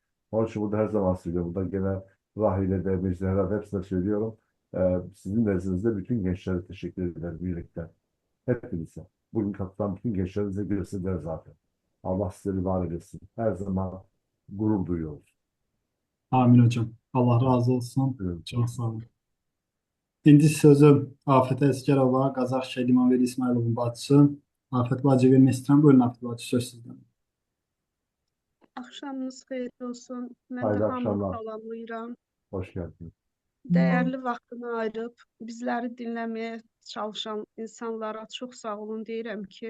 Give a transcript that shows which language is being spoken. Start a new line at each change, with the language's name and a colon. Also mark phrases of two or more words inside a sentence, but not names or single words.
Turkish: Onun için burada her zaman söylüyorum. Burada gene Rahile'de, Meclise'de hepsine söylüyorum. Sizin nezdinizde bütün gençlere teşekkür ederim birlikte. Hepinize. Bugün katılan bütün gençlerimize görsünler zaten. Allah sizleri var eylesin. Her zaman gurur duyuyoruz. Amin hocam. Allah razı olsun. Evet. Çok sağ olun.
Azerbaijani: İndi sözü Afet Əsgərova, Qazax Şəhid İmamverdi İsmayılovun bacısı. Afet bacı vermək istəyirəm. Buyurun Afet bacı, söz sizdən. Axşamınız xeyirli olsun. Mən də
Turkish: Hayırlı
Azerbaijani: hamını
Turkish: akşamlar.
Azerbaijani: salamlayıram.
Turkish: Hoş geldiniz.
Azerbaijani: Dəyərli vaxtını ayırıb bizləri dinləməyə çalışan insanlara çox sağ olun deyirəm ki,